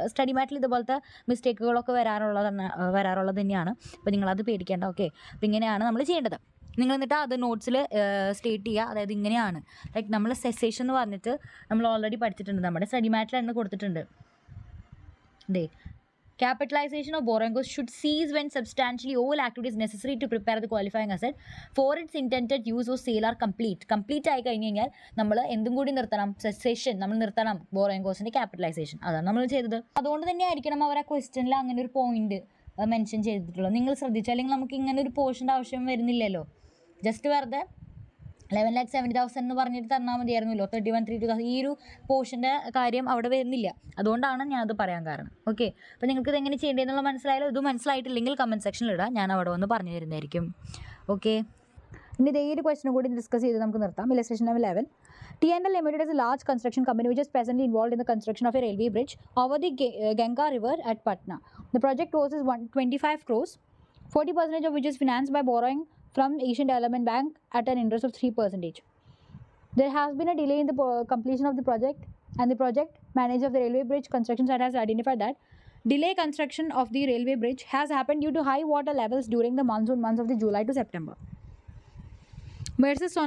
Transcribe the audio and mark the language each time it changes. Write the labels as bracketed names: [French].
[Malayalam] Study മാറ്റിൽ ഇതുപോലത്തെ മിസ്റ്റേക്കുകളൊക്കെ വരാറുള്ളത് തന്നെയാണ്. അപ്പോൾ നിങ്ങളത് പേടിക്കേണ്ട. ഓക്കെ, അപ്പോൾ ഇങ്ങനെയാണ് നമ്മൾ ചെയ്യേണ്ടത്. നിങ്ങൾ എന്നിട്ട് അത് നോട്ട്സിൽ സ്റ്റേറ്റ് ചെയ്യുക. അതായത് ഇങ്ങനെയാണ്, ലൈക്ക് നമ്മൾ സെസേഷൻ എന്ന് പറഞ്ഞിട്ട് നമ്മൾ ഓൾറെഡി പഠിച്ചിട്ടുണ്ട്, നമ്മുടെ സ്റ്റഡി മാറ്റിൽ തന്നെ കൊടുത്തിട്ടുണ്ട്. [English] Capitalization of borrowing cost should cease when substantially all activities necessary to prepare the qualifying asset for its intended use or sale are complete. [Malayalam] Complete ആയി കഴിഞ്ഞ് കഴിഞ്ഞാൽ നമ്മൾ എന്തും കൂടി നിർത്തണം, സെസേഷൻ നമ്മൾ നിർത്തണം, ബോറോയിങ് കോസ്റ്റിൻ്റെ ക്യാപിറ്റലൈസേഷൻ. അതാണ് നമ്മൾ ചെയ്തത്. അതുകൊണ്ട് തന്നെ ആയിരിക്കണം അവർ ആ ക്വസ്റ്റ്യനിൽ അങ്ങനെ ഒരു പോയിന്റ് മെൻഷൻ ചെയ്തിട്ടുള്ളത്. നിങ്ങൾ ശ്രദ്ധിച്ചു, അല്ലെങ്കിൽ നമുക്ക് ഇങ്ങനെ ഒരു പോർഷൻ്റെ ആവശ്യം വരുന്നില്ലല്ലോ. ജസ്റ്റ് വെറുതെ 11,70,000 എന്ന് പറഞ്ഞിട്ട് തന്നാൽ മതിയായിരുന്നല്ലോ. 31,32,000 ഈ ഒരു പോർഷൻ്റെ കാര്യം അവിടെ വരുന്നില്ല. അതുകൊണ്ടാണ് ഞാനത് പറയാൻ കാരണം. ഓക്കെ, അപ്പോൾ നിങ്ങൾക്ക് ഇത് എങ്ങനെ ചെയ്യേണ്ടതെന്നുള്ള മനസ്സിലായാലും ഇത് മനസ്സിലായിട്ടില്ലെങ്കിൽ കമൻറ്റ് സെക്ഷനിൽ ഇടാം, ഞാൻ അവിടെ വന്ന് പറഞ്ഞു തരുന്നതായിരിക്കും. ഓക്കെ, ഇനി ഇതേ ഒരു ക്വസ്റ്റ്യൻ കൂടി ഡിസ്കസ് ചെയ്ത് നമുക്ക് നിർത്താം. Illustration number 11. [English] T&L Limited is a large construction company which is presently involved in the construction of a railway bridge over the Ganga River at Patna. The project cost is 125 crores, 40% of which is financed by borrowing from Asian Development Bank at an interest of 3%. There has been a delay in the completion of the project, and the project manager of the railway bridge construction site has identified that delay construction of the railway bridge has happened due to high water levels during the monsoon months of the July to September. Ms.